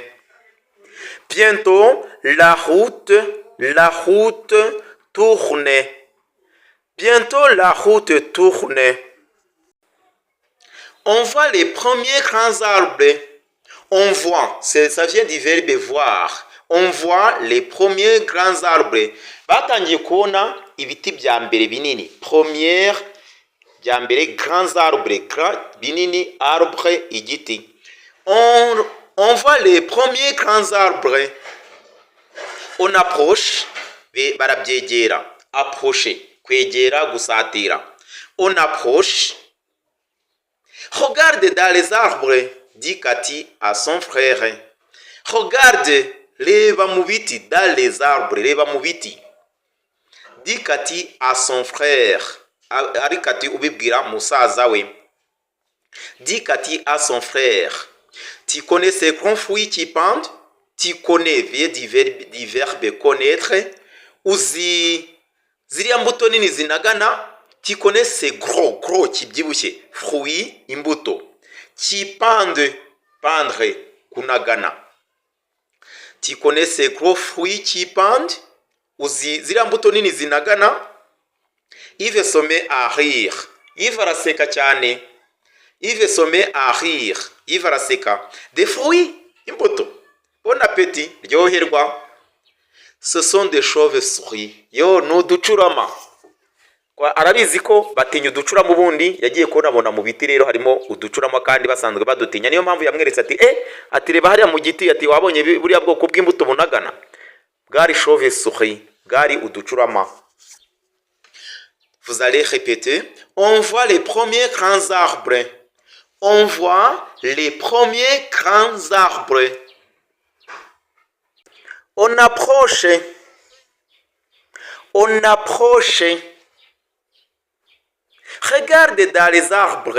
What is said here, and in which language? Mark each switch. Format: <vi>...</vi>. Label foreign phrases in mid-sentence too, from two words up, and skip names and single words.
<fr>Bientôt, la route tourne. Bientôt, la route tourne. On voit les premiers grands arbres. On voit, ça vient du verbe voir. On voit les premiers grands arbres.</fr> <rw>Batangiye kubona ibiti bya mbere binini. Première bya mbere</rw> <fr>grands arbres,</fr> <rw>binini arbre igiti.</rw> <fr>On voit les premiers grands arbres. On approche, barabyegera. Approcher,</fr> <rw>kwegera, gusatira.</rw> <fr>On approche. Regarde dans les arbres, dit Cathy à son frère. Regarde,</fr> <rw>reba mu biti</rw> <fr>dans les arbres,</fr> <rw>reba mu biti.</rw> <fr>Dit Cathy à son frère.</fr> <rw>Ari Cathy ubibwira musaza we.</rw> <fr>Dit Cathy à son frère. Tu connais ces grands fruits qui pendent? Tu connais, vient du verbe connaître.</fr> <rw>Uzi ziriya mbuto nini zinagana.</rw> <fr>Tu connais ces gros kibyibushye fruits imbuto qui pendent, pendre kunagana. Tu connais ces gros fruits qui pendent?</fr> <rw>Uzi ziriya mbuto nini zinagana.</rw> <fr>Yves se met à rire. Yves</fr> <rw>araseka cyane.</rw> <fr>Yves se met à rire. Yves araseka. Des fruits imbuto. Bon appétit. Ryoherwa. Ce sont des chauves-souris.</fr> <rw>Yo nuducurama. Arabizi ko batinya uducurama ubundi yagiye kubona mu biti rero harimo uducurama kandi basanzwe badutinya. Niyo mpamvu yamweretse ati reba hariya mu giti ati wabonye buriya bwoko bw'imbuto bunagana. Bwari chauve-souris, bwari uducurama.</rw> <fr>Vous allez répéter. On voit les premiers grands arbres. On voit les premiers grands arbres. On approche. Regarde dans les arbres.</fr>